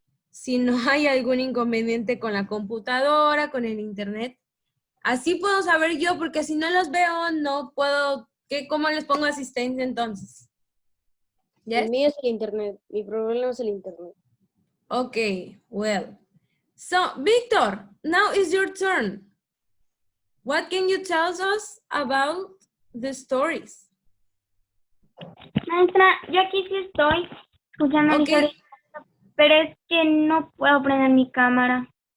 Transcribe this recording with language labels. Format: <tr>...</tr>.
<es>Si no hay algún inconveniente con la computadora, con el internet. Así puedo saber yo, porque si no los veo, no puedo, ¿cómo les pongo asistencia entonces? El</es> <en>Yes?</en> <es>mío es el internet. Mi problema es el internet.</es> <en>Okay, well. So, Victor, now is your turn. What can you tell us about the stories?</en> <es>Maestra, yo aquí sí estoy escuchando la</es> <en>Okay.</en> <es>historia, pero es que no puedo prender mi cámara.</es>